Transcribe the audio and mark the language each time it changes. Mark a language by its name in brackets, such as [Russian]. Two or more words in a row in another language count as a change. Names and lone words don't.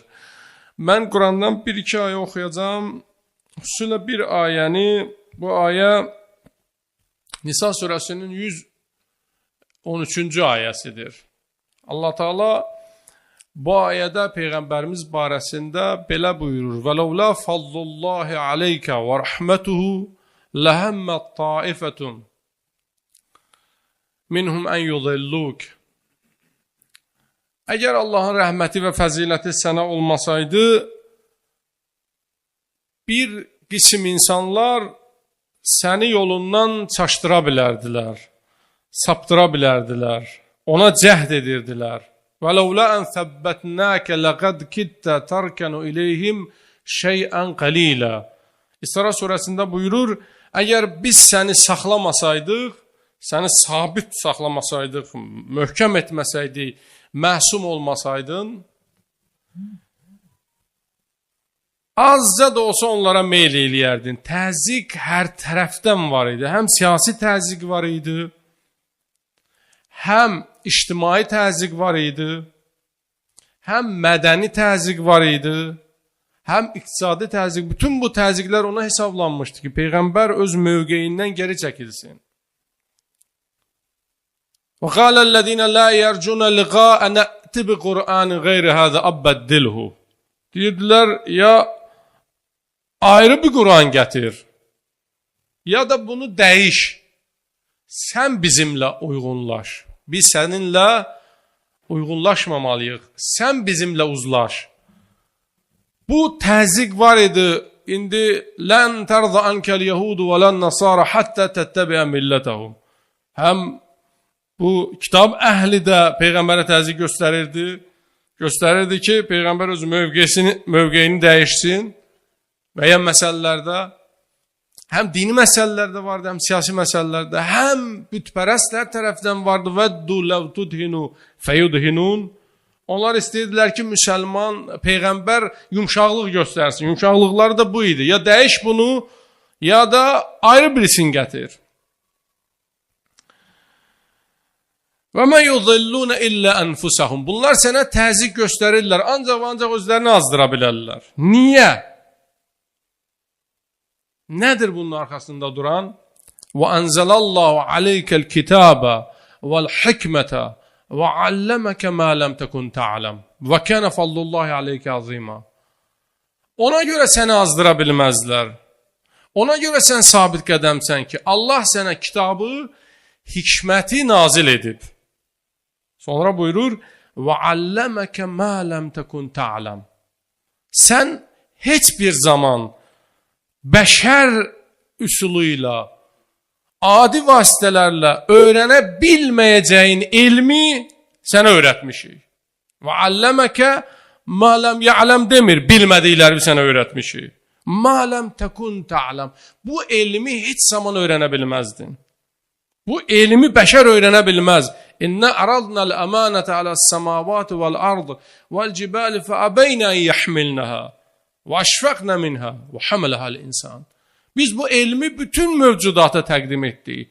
[Azerbaijani] Mən Qurandan bir-iki ayə oxuyacağım. Xüsusilə bir ayəni, bu ayə Nisa surəsinin 113-cü ayəsidir. Allah Teala bu ayədə Peyğəmbərimiz barəsində belə buyurur. [Arabic] وَلَوْلَا فَضْلُ اللّٰهِ عَلَيْكَ وَرَحْمَتُهُ لَهَمَّتْ طَائِفَةٌ مِنْهُمْ أَنْ يُضِلُّوكَ [Azerbaijani] Əgər Allahın rəhməti və fəziləti sənə olmasaydı, bir qism insanlar səni yolundan çaşdıra bilərdilər, saptıra bilərdilər, ona cəhd edirdilər. [Arabic] وَلَوْلَا أَنْ ثَبَّتْنَاكَ لَقَدْ كِدْتَ تَرْكَنُ إِلَيْهِمْ شَيْئًا قَلِيلًا [Azerbaijani] İsra surəsində buyurur, əgər biz səni saxlamasaydıq, səni sabit saxlamasaydıq, möhkəm etməsəydik, məsum olmasaydın, azca da olsa onlara meyl eləyərdin. Təzyiq hər tərəfdən var idi. Həm siyasi təzyiq var idi, həm ictimai təzyiq var idi, həm mədəni təzyiq var idi, həm iqtisadi təzyiq. Bütün bu təzyiqlər ona hesablanmışdı ki, Peyğəmbər öz mövqeyindən geri çəkilsin. [Arabic] وَقَالَ الَّذِينَ لَا يَرْجُونَ لِقَاءَ نَأْتِ بِقُرْآنِ غَيْرِ هَذَا أَبَّدِّلْهُ [Azerbaijani] Deyirdilər, ya ayrı bir Quran gətir, ya da bunu dəyiş, sən bizimlə uyğunlaş. Biz səninlə uyğunlaşmamalıyıq, sən bizimlə uzlaş. Bu təzyiq var idi. [Arabic] İndi لن ترضى عنك اليهود ولن النصارى حتى تتبع ملتهم. [Azerbaijani] Həm bu kitab əhli də Peyğəmbərə təzyiq göstərirdi. Göstərirdi ki, Peyğəmbər öz mövqeyini dəyişsin müəyyən məsələlərdə. Həm dini məsələlərdə vardı, həm siyasi məsələlərdə, həm bütpərəstlər tərəfdən vardı. [Arabic] وَدُّ لَوْ تُدْهِنُوا فَيُدْهِنُونَ [Azerbaijani] Onlar istəyirdilər ki, müsəlman, Peyğəmbər yumşaqlıq göstərsin. Yumşaqlıqları da bu idi. Ya dəyiş bunu, ya da ayrı birisini gətir. [Arabic] وَمَا يُضِلُّونَ إِلَّا أَنفُسَهُمْ [Azerbaijani] Bunlar sənə təzyiq göstərirlər, ancaq özlərini azdıra bilərlər. Niyə? Nədir bunun arxasında duran? [Arabic] وَأَنْزَلَ اللّٰهُ عَلَيْكَ الْكِتَابَ وَالْحِكْمَةَ وَعَلَّمَكَ مَا لَمْ تَكُنْ تَعْلَمْ وَكَانَ فَضْلُ اللّٰهِ عَلَيْكَ عَظِيمًا [Azerbaijani] Ona görə səni azdıra bilməzlər. Ona görə sən sabit qədəmsən ki, Allah sənə kitabı, hikməti nazil edib. Sonra buyurur, [Arabic] وَعَلَّمَكَ مَا لَمْ تَكُنْ تَعْلَمْ [Azerbaijani] Sən heç bir zaman bəşər üsuluyla, adi vasitələrlə öyrənə bilməyəcəyin elmi sənə öyrətmişik. [Arabic] وَعَلَّمَكَ مَا لَمْ يَعْلَمْ [Azerbaijani] demir, bilmədikləri sənə öyrətmişik. [Arabic] مَا لَمْ تَكُنْ تَعْلَمْ [Azerbaijani] Bu elmi heç zaman öyrənə bilməzdin. Bu elmi bəşər öyrənə bilməz. [Arabic] إنا عرضنا الأمانة على السماوات والأرض والجبال فأبين يحملنها وأشفقن منها وحملها الإنسان. [Azerbaijani] Biz bu elmi bütün mövcudata təqdim etdik.